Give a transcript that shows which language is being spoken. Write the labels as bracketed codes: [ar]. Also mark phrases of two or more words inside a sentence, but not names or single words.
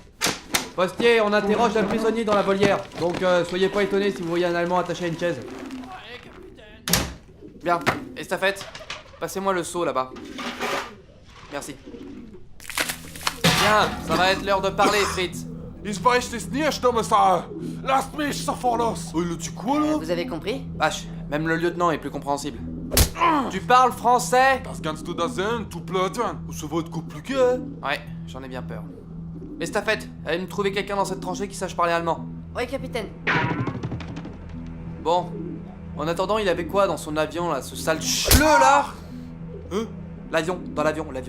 [fr] Postier, on interroge un prisonnier dans la volière. Donc soyez pas étonnés si vous voyez un Allemand attaché à une chaise. Bien. Estafette, passez-moi le seau là-bas. Merci. Bien, ça va être l'heure de parler, Fritz. [de] Ich weiß es nicht, Kommissar! Lasst mich sofort los! [fr] Il a dit quoi, là? Vous avez compris? Vache, même le lieutenant est plus compréhensible. Tu parles français? [de] Das kannst du da sehen, tout Platin! [fr] Ça va être compliqué, hein? Ouais, j'en ai bien peur. Estafette, allez me trouver quelqu'un dans cette tranchée qui sache parler allemand. Ouais, capitaine. Bon, en attendant, il avait quoi dans son avion là, ce sale chleu là? Hein? L'avion, dans l'avion.